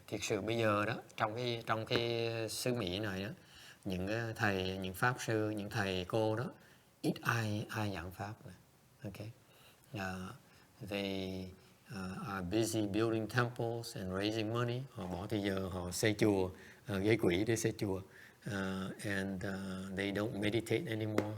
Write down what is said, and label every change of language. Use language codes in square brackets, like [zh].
[vi] Thực sự bây giờ đó, trong cái xứ Mỹ này đó, những thầy, những pháp sư, những thầy cô đó, ít ai giảng pháp này. [en] Okay. They are busy building temples and raising money. [vi] Họ bỏ thời giờ họ xây chùa, gây quỹ để xây chùa. [en] And they don't meditate anymore.